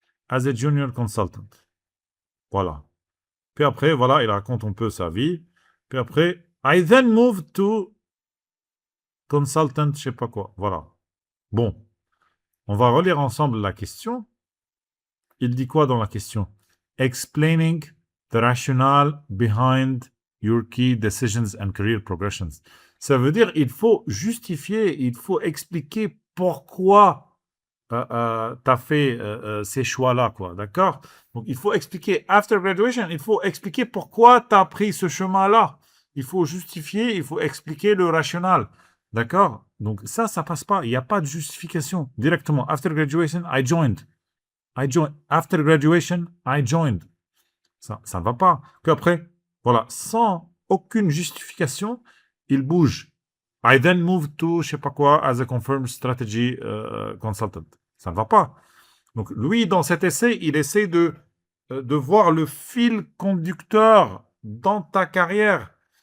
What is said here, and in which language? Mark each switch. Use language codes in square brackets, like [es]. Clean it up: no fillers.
[en] As a junior consultant. Voilà. [fr] Puis après, voilà, il raconte un peu sa vie. Puis après, [en] I then moved to consultant, [fr] je sais pas quoi. Voilà. Bon, on va relire ensemble la question. Il dit quoi dans la question? [en] Explaining the rationale behind your key decisions and career progressions. [fr] Ça veut dire il faut justifier, il faut expliquer pourquoi tu as fait ces choix-là, quoi. D'accord? Donc, il faut expliquer, [en] after graduation, [fr] il faut expliquer pourquoi tu as pris ce chemin-là. Il faut justifier, il faut expliquer le rational. D'accord? Donc, ça passe pas. Il n'y a pas de justification directement. [en] After graduation, I joined. After graduation, I joined. [fr] Ça ne va pas. Puis après, voilà, sans aucune justification, il bouge. [en] I then moved to, [fr] je sais pas quoi, [en] as a confirmed strategy consultant. [fr] Ça ne va pas. Donc, lui, dans cet essai, il essaie de voir le fil conducteur dans ta carrière.